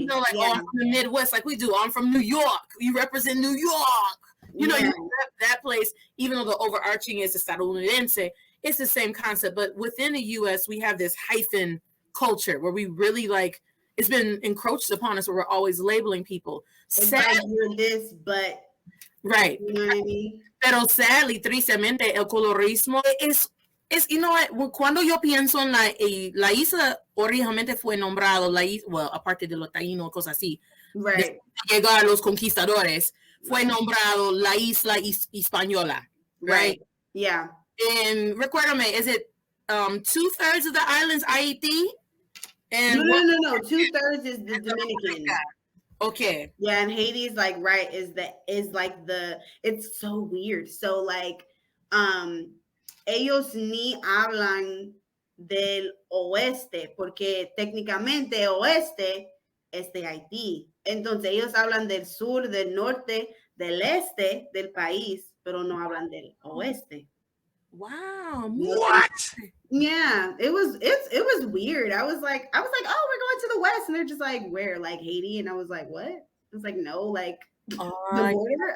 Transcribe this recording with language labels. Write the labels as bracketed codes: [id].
[en] You know, like, oh, I'm from the Midwest, like we do. I'm from New York. You represent New York. You know, you rep that place, even though the overarching is estadounidense. It's the same concept. But within the U.S., we have this hyphen culture where we really, like, it's been encroached upon us where we're always labeling people. Sadly, you're this, but right. You know what I mean? [es] Pero [en] sadly, [es] tristemente, el colorismo es [en] you know what, [es] cuando yo pienso en la isla originalmente fue nombrado, [en] well, [es] aparte de los taínos, cosas así, [en] right. [es] Llegar a los conquistadores, fue nombrado la isla española, [en] right? Yeah. And [es] recuérdame, [en] is it 2/3 of the island's Haiti? And no. 2/3 is the Dominican. Okay. Yeah, and Haiti is like it's so weird. So like [es] ellos ni hablan del oeste porque técnicamente oeste es de Haití. Entonces ellos hablan del sur, del norte, del este del país, pero no hablan del oeste. [en] Wow. What? Yeah, it was weird. I was like, oh, we're going to the west, and they're just like, where? Like Haiti? And I was like, what? I was like, no, like the border.